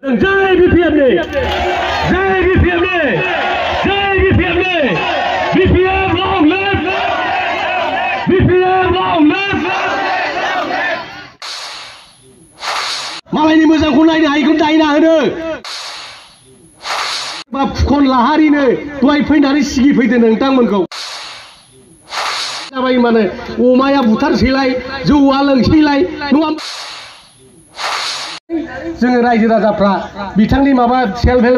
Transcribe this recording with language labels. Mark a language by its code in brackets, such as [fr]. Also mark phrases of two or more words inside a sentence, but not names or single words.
[hi] जय बीपीएम ने जय बीपीएम ने जय बीपीएम ने बीपीएम [en] long live [hi] बीपीएम [en] long live [brx] मालायनि मोजांखौ नायनो हायिखौ दायना होनो बा फुखन लाहारिनो दहाय फैनानै सिगि फैदो नोंथांमोनखौ जाबाय माने अमाया बुथारसैलाय जौआ लोंसैलाय नङा जोङो रायजो राजाफ्रा बिथांनि माबा [en] self help